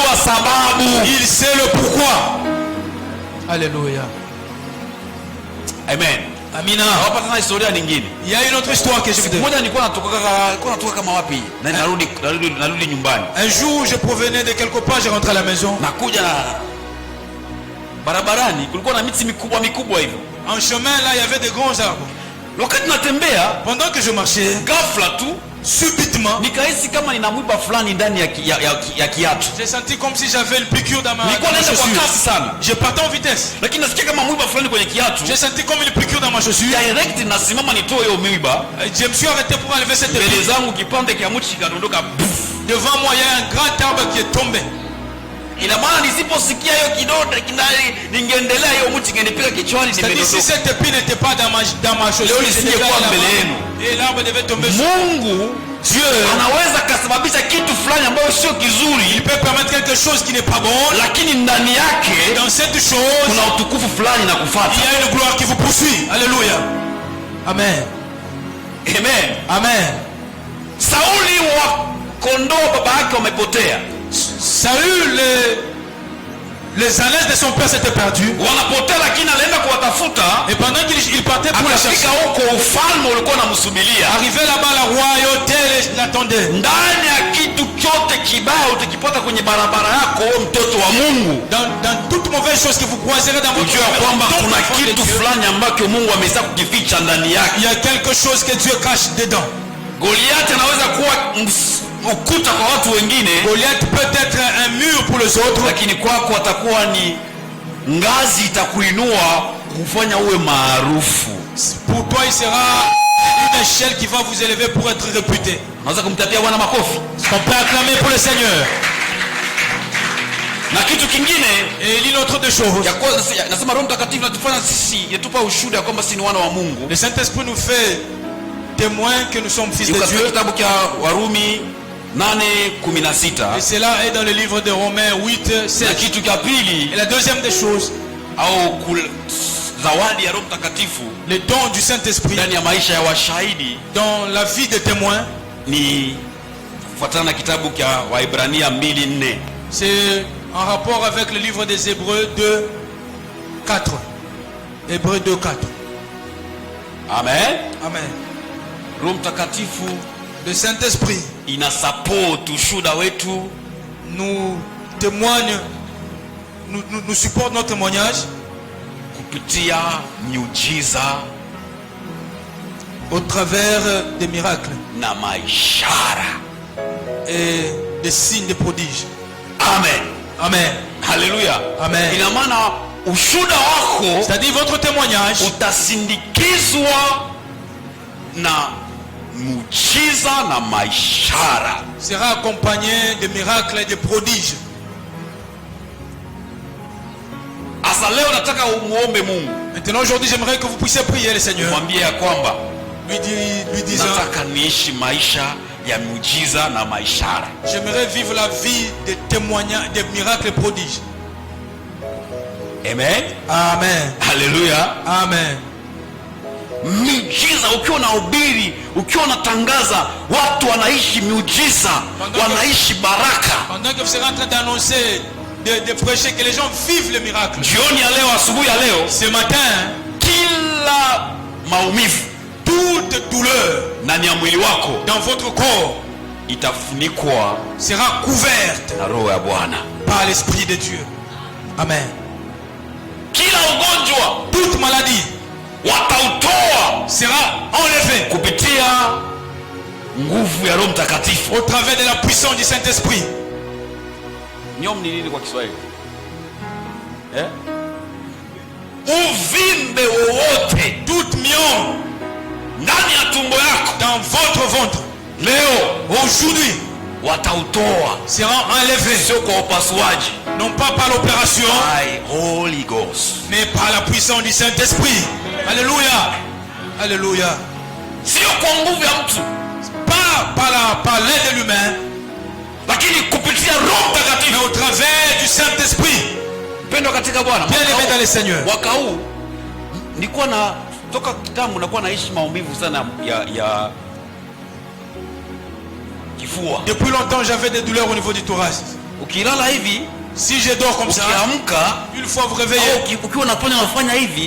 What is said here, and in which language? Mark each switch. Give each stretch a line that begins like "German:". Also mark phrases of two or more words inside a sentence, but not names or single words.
French: Il sait le pourquoi. Alléluia. Amen.
Swahili: Amina.
French: Il y a une autre histoire que je vous donne. Un jour je provenais de quelque part, je rentre à la maison.
Swahili: Barabarani kulikuwa na miti mikubwa hivi.
French: En chemin là il y avait des grands arbres.
Swahili: Wakati natembea,
French: pendant que je marchais,
Swahili: ghafla tu
French: subitement
Swahili: nikahisi kama nina mwiba fulani ndani ya kiatu.
French: J'ai senti comme si j'avais une piqûre dans ma chaussure. Je partais en vitesse.
Swahili: Lakini nasikia kama mwiba fulani kwenye kiatu.
French: J'ai senti comme une piqûre dans ma chaussure.
Swahili: Direct nasimama nitoe hiyo mwiba.
French: Je me suis arrêté pour enlever cette épine.
Swahili: Mbele zangu kipande kia mti kikadondoka.
French: Devant moi il y a un grand arbre qui est tombé.
Swahili: Ina maana nisiposikia hiyo kidonda ningeendelea hiyo mti ingenipiga kichwani nimedondoka.
French: Si cette épine n'était pas dans ma chaussure,
Swahili: nisingekuwa mbele yenu.
French: Et l'arbre devait tomber.
Swahili: Mungu Dieu anaweza kasababisha kitu fulani ambacho sio kizuri.
French: Il peut permettre quelque chose qui n'est pas bon.
Swahili: Lakini ndani yake
French: dans cette chose
Swahili: kuna utukufu fulani na kufuata.
French: Il y a une gloire qui vous poursuit. Alléluia. Amen. Amen. Amen.
Swahili: Sauli wa kondoo baba yake wamepotea.
French: Saül les ânes de son père s'étaient perdus.
Swahili: Wanapotea lakini alienda kuwatafuta.
French: Et pendant qu'il partait pour les chercher,
Swahili: huko ufalme ulikuwa unamsubiria.
French: Arrivé là-bas la royauté l'attendait.
Swahili: Ndani ya kitu chote kibaya utakipata kwenye barabara yako wewe mtoto wa Mungu.
French: Dans toute mauvaise chose que vous croiserez dans votre vie,
Swahili: kwamba kuna kitu fulani ambacho Mungu amesha kukificha ndani yake.
French: Il y a quelque chose que Dieu cache dedans.
Swahili: Goliath anaweza kuwa ukuta kwa watu wengine.
French: Goliath peut être un mur pour les autres,
Swahili: lakini kwako atakuwa ni ngazi itakuinua kufanya uwe maarufu.
French: Pour toi il sera une échelle qui va vous élever pour être réputé.
Swahili: Unaweza kumtapia Bwana makofi.
French: On peut acclamer pour le Seigneur.
Swahili: Na kitu kingine,
French: et il y a une autre des choses.
Swahili: ya kwanza nasema Roho Mtakatifu anatufanya sisi, yatupa ushuhuda kwamba sisi ni wana wa Mungu.
French: Le Saint-Esprit nous fait témoin que nous sommes fils de Dieu.
Swahili: Kitabu cha Warumi 8:16.
French: Et cela est dans le livre de Romains 8:16.
Swahili: Na kitu cha pili,
French: Et la deuxième des choses,
Swahili: au zawadi ya Roho Mtakatifu,
French: le don du Saint-Esprit
Swahili: ndani ya maisha ya washahidi,
French: dans la vie des témoins,
Swahili: ni kufuatana na kitabu cha Waebrania 2:4.
French: c'est en rapport avec le livre des Hébreux 2:4. Hébreux 2:4. Amen. Amen.
Swahili: Roho Mtakatifu,
French: Le Saint-Esprit
Swahili: ina support ushuhuda wetu,
French: nous témoigne, nous supporte notre témoignage
Swahili: kupitia miujiza
French: au travers des miracles
Swahili: na maishara.
French: et des signes, des prodiges. Amen. Amen.
Swahili: Haleluya. Amen. Ina maana ushuhuda wako
French: C'est-à-dire votre témoignage
Swahili: utasindikizwa na muujiza na maishara.
French: sera accompagné de miracles et de prodiges.
Swahili: Asa leo nataka umuombe Mungu.
French: Maintenant, aujourd'hui, j'aimerais que vous puissiez prier le Seigneur,
Swahili: Mwambie ya kwamba
French: lui disant,
Swahili: nataka niishi maisha ya muujiza na maishara.
French: j'aimerais vivre la vie des témoignages, des miracles et prodiges. Amen. Amen.
Swahili: Haleluya. Amen. Miujiza, ukiwa unahubiri, ukiwa unatangaza, watu wanaishi miujiza, wanaishi baraka.
French: Pendant que vous serez en train d'annoncer, de prêcher, que les gens vivent le miracle.
Swahili: Jioni ya leo, asubuhi ya leo,
French: Ce matin,
Swahili: kila maumivu
French: toute douleur
Swahili: ndani ya mwili wako
French: dans votre corps
Swahili: itafunikwa
French: sera couverte
Swahili: na Roho ya Bwana.
French: par l'Esprit de Dieu. Amen.
Swahili: Kila ugonjwa
French: Toute maladie
Swahili: watautoa
French: sera enlevée
Swahili: kupitia nguvu ya Roho Mtakatifu.
French: au travers de la puissance du Saint-Esprit.
Swahili: Nyom ni nini kwa Kiswahili? Uvimbe wowote
French: Toute myome
Swahili: ndani ya tumbo yako
French: dans votre ventre
Swahili: leo
French: aujourd'hui
Swahili: watautoa,
French: sera enlevée,
Swahili: sio kwa upasuaji,
French: non pas par l'opération,
English: by Holy Ghost,
French: mais par la puissance du Saint-Esprit. Alléluia. Alléluia.
Swahili: sio kwa nguvu ya mtu,
French: Pas par l'aide de l'humain,
Swahili: lakini kupitia Roho
French: mais
Swahili: Mtakatifu.
French: au travers du Saint-Esprit.
Swahili: Mpendo katika Bwana,
French: Bien aimé dans le Seigneur.
Swahili: mwaka huu nilikuwa na toka kitambo nakuwa naishi maumivu sana ya kifua.
French: Depuis longtemps, j'avais des douleurs au niveau du thorax.
Swahili: Ukilala hivi,
French: Si je dors comme ça,
Swahili: ukiamka,
French: une fois vous réveillez,
Swahili: au ukiwa unafanya hivi,